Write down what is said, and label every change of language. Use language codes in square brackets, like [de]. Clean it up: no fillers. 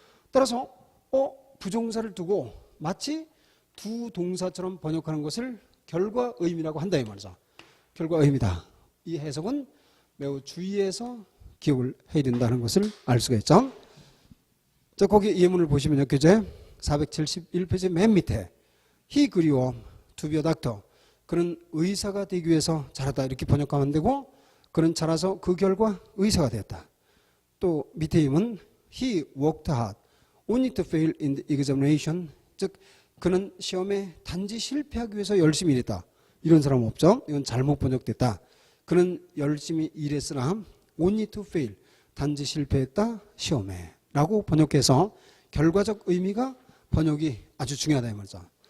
[ko] 따라서 부정사를 두고 마치 두 동사처럼 번역하는 것을 결과 의미라고 한다 이 말이죠. 결과 의미다. 이 해석은 매우 주의해서 기억을 해야 된다는 것을 알 수가 있죠. 자, 거기 예문을 보시면요. 교재 471페이지 맨 밑에 [en] He grew up to be a doctor. [ko] 그는 의사가 되기 위해서 자랐다. 이렇게 번역하면 되고 그는 자라서 그 결과 의사가 되었다. 또 밑에 예문 [en] He worked hard only to fail in the examination. [ko] 즉 그는 시험에 단지 실패하기 위해서 열심히 일했다. 이런 사람은 없죠. 이건 잘못 번역됐다. 그는 열심히 일했으나 [en] only to fail. [ko] 단지 실패했다. 시험에. 라고 번역해서 결과적 의미가 번역이 아주 중요하다 이 말이죠.